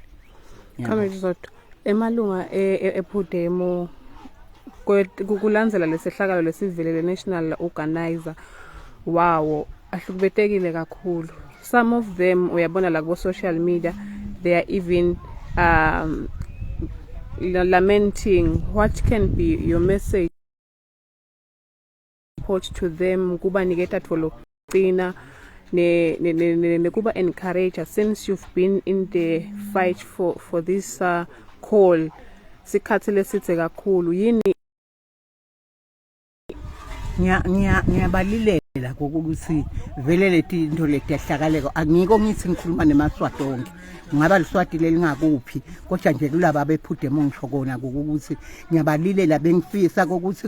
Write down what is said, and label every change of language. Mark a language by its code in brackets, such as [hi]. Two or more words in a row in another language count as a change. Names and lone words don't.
[ss] Comrade Zota emalunga ePUDEMO kulandzela lesehlakalo lesivelele [en] national organizer [ss] wawo ahlukubetekile kakhulu. [en] Some of them [ss] uyabona la ku [en] social media they are even lamenting. What can be your message to them [ss] kubaniketa tholo qina nekuba [en] encourage since you've been in the fight for this call [ss] sikhathi lesithe kakhulu yini ngiyabalilela ukuthi vele leti into leti yahlakaleko angiko ngithi ngikhuluma nemaswati onke ngaba liswati lelingakuphi kodwa nje kulaba bephudemo ngisho kona ukuthi ngiyabalilela bengifisa ukuthi